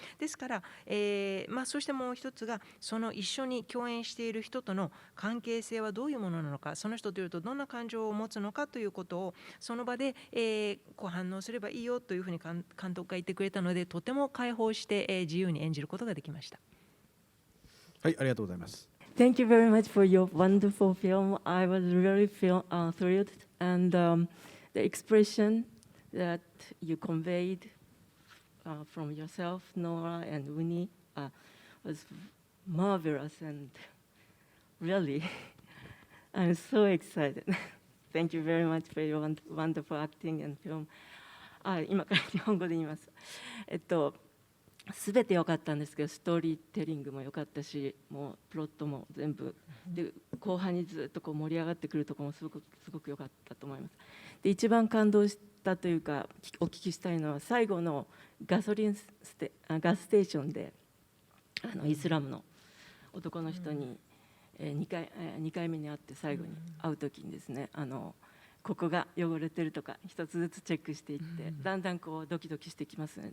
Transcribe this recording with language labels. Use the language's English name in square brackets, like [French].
[Japanese] ですから、そしてもう一つがその一緒に共演している人との関係性はどういうものなのか、その人といるとどんな感情を持つのかということをその場で、反応すればいいよというふうに監督が言ってくれたので、とても開放して、自由に演じることができました。はい、ありがとうございます。 [English] Thank you very much for your wonderful film. I was really thrilled, and the expression that you conveyed from yourself, Nora and Winnie, was marvelous, and really, I'm so excited. Thank you very much for your wonderful acting and film. [Japanese] 今から日本語で言います。すべて良かったんですけど、ストーリーテリングも良かったし、もうプロットも全部で後半にずっと盛り上がってくるところもすごく良かったと思います。で、一番感動したというかお聞きしたいのは最後のガステーションでイスラムの男の人に2回目に会って最後に会う時にですね、ここが汚れてるとか一つずつチェックしていって、だんだんドキドキしてきますね。